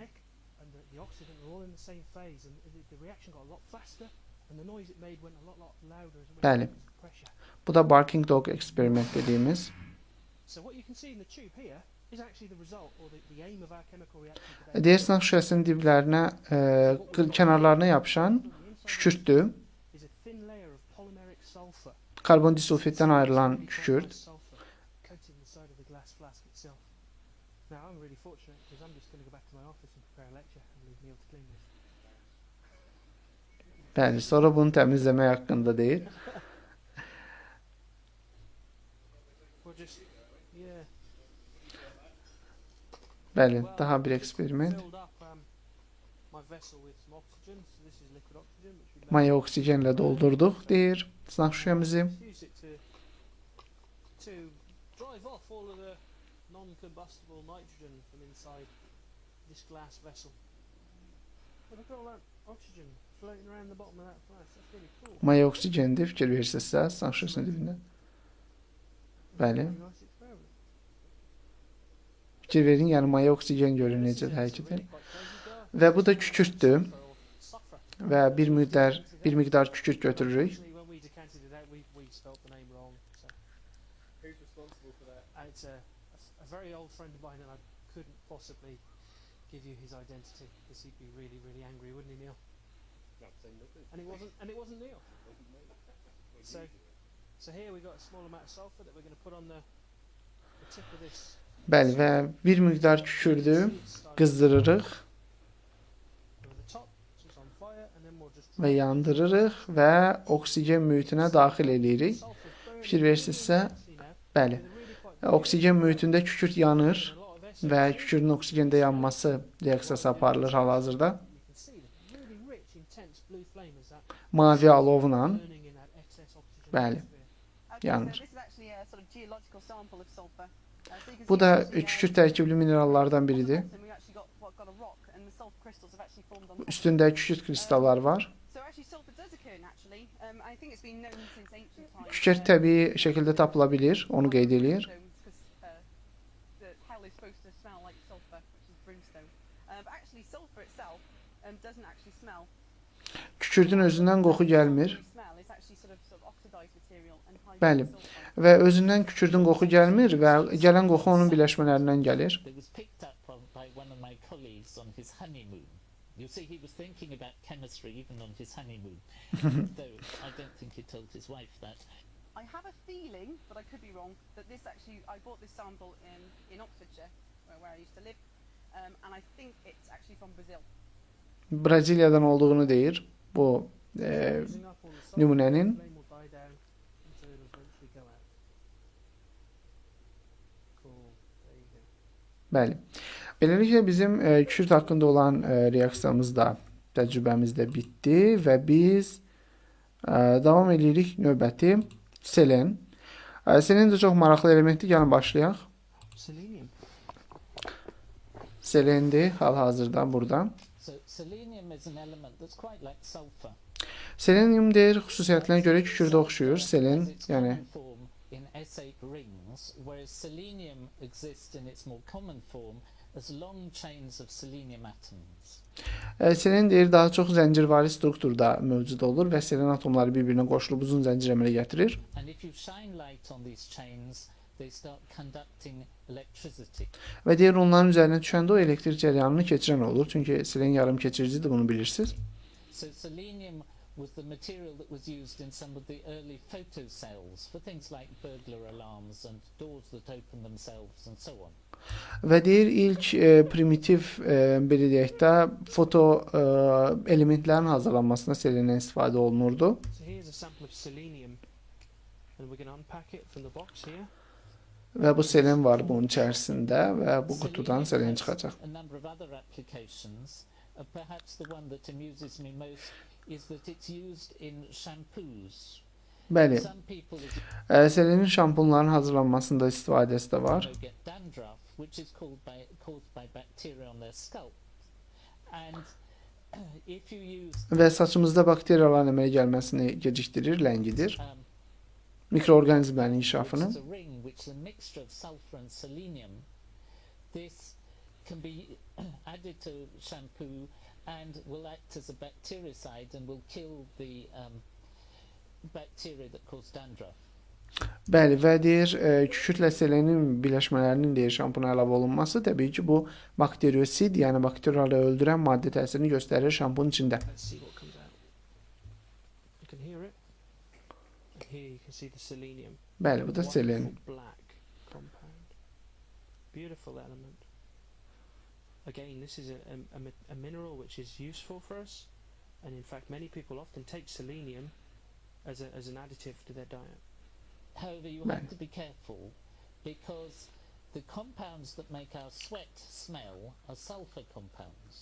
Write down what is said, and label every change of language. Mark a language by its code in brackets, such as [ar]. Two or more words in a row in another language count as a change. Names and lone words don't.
[en] And the oxygen are all in the same phase and the reaction got a lot faster and the noise it made went a lot louder as well. [az] Bəli. Pressure. Bu da Barking Dog eksperiment dediyimiz. [en] So what you can see in the tube here is actually the result or the aim of our chemical reaction today. [az] Deyir, sınaq şüşəsinin diblərinə, kənarlarına yapışan kükürtdür. [en] Is a thin layer of polymeric sulfur. [az] Karbon disulfiddən ayrılan kükürt. [en] Sulfur coating the side of the glass flask itself. Now I'm really fortunate because I'm just going to go back to my office and prepare a lecture and leave Neil to clean this. [az] Bəli, sonra bunu təmizləmək haqqında deyir. [en] We'll just yeah. [az] Bəli, daha bir eksperiment. [en] Filled up my vessel with some oxygen. So this is liquid oxygen which we [az] Maya oksigenlə doldurduq, deyir, sınaq şüşəmizi. [en] use it to drive off all of the non-combustible nitrogen from inside this glass vessel. Look at all that oxygen floating around the bottom of that flask. That's really cool. [az] Maya oksigendir, fikir verirsinizsə, sınaq şüşəsinin dibində. Bəli. [en] Really nice experiment. [az] Fikir verin, yəni maya oksigen görün necə də hərəkət edir. [en] Really quite crazy stuff. [az] Və bu da kükürtdür Sulfur. və bir miqdar kükürt götürürük. [en] Originally, when we decanted it out, we spelt the name wrong. So. Who's responsible for that? It's a very old friend of mine, and I couldn't possibly give you his identity because he'd be really, really angry, wouldn't he, Neil? And it wasn't Neil. So here we got a small amount of sulfur that we're going to put on the tip of this. [az] Bəli, və bir miqdar kükürdü Start qızdırırıq [en] over the top, so it's on fire, and then we'll just [az] və yandırırıq və oksigen mühitinə daxil edirik. [en] sulfur burning. [az] Fikir verirsinizsə, [en] See now, [az] bəli, [en] they're really quite [az] oksigen mühitində kükürt yanır [en] a lot of SO2. [az] və kükürdün oksigendə yanması reaksiyası aparılır hal-hazırda. [en] You can see the really rich, intense blue flame as that [az] Mavi alovla, [en] burning in that excess oxygen. [az] Bəli. atmosphere. Yanır. [en] So this is actually a sort of geological sample of sulfur. So you can [az] bu see da actually, kükürt tərkibli minerallardan [en] on the [az] biridir. [en] bottom we actually got a rock and the sulfur crystals have actually formed on top. [az] Üstündə kükürt kristalları var. [en] So actually sulfur does occur naturally. I think it's been known since ancient times. [az] Kükürt təbii şəkildə tapıla bilir, onu qeyd eləyir. [en] The hell is supposed to smell like sulfur, which is brimstone. But actually sulfur itself doesn't actually smell. [az] Kükürdün özündən qoxu gəlmir [en] Smell is actually sort of oxidized material and high [az] Bəli. sulfur. və özündən kükürdün qoxu gəlmir və gələn qoxu onun birləşmələrindən gəlir. [en] It was picked up by one of my colleagues on his honeymoon. You see, he was thinking about chemistry even on his honeymoon. Though I don't think he told his wife that. I have a feeling, but I could be wrong, that this actually, I bought this sample in Oxfordshire, where I used to live, and I think it's actually from Brazil. [az] Braziliyadan olduğunu deyir. Bu [en] Using up on the sulfur, [az] nümunənin. [en] the flame will die down until it'll eventually go out. Cool. There you go. [az] Bəli. Beləliklə bizim kükürt haqqında olan reaksiyamız da, təcrübəmiz də bitdi və biz davam edirik növbəti selen. Selen də çox maraqlı elementdir. Gəlin başlayaq. Selenium. Selendir hal-hazırda burada. [en] So selenium is an element that's quite like sulfur. [az] Selenium deyir, xüsusiyyətinə görə kükürdə oxşuyur. Selen, [en] Has its [az] yəni [en] common form in S8 rings, whereas selenium exists in its more common form as long chains of selenium atoms. [az] selen deyir daha çox zəncirvari strukturda mövcud olur və selen atomları bir-birinə qoşulub uzun zəncir əmələ gətirir. [en] And if you shine light on these chains, they start conducting electricity. [az] Və deyir onların üzərinə düşəndə o elektrik cərəyanını keçirən olur. Çünki selen yarım keçiricidir, bunu bilirsiniz. [en] So selenium was the material that was used in some of the early photocells for things like burglar alarms and doors that open themselves and so on. [az] Və deyir ilk primitiv belə deyək də foto elementlərin hazırlanmasına selendən istifadə olunurdu. [en] So here's a sample of selenium, and we're going to unpack it from the box here. [az] Və bu selen var bunun içərisində və bu qutudan selen has çıxacaq. [en] a number of other applications. Perhaps the one that amuses me most is that it's used in shampoos. [az] Bəli, [en] Some people as [az] selenin şampunların hazırlanmasında istifadəsi də var. [en] get dandruff, which is caused by bacteria on their scalp. And if you use [az] Və saçımızda bakteriyaların əmələ gəlməsini gecikdirir, ləngidir. Mikroorqanizmlərin inkişafını. [en] which is a ring, which is a mixture of sulfur and selenium, this can be added to shampoo and will act as a bactericide and will kill the bacteria that cause dandruff. [az] Bəli, və deyir, kükürtlə selenin birləşmələrinin deyir şampuna əlavə olunması təbii ki, bu bakteriosid, yəni bakteriyaları öldürən maddə təsirini göstərir şampun içində. [en] Let's see what comes out. You can hear it. And here you can see the selenium. [az] Bəli, bu da Wonderful selen. [en] black compound. Beautiful element. Again, this is a mineral which is useful for us, and in fact, many people often take selenium as an additive to their diet. However, you have to be careful because the compounds that make our sweat smell are sulfur compounds.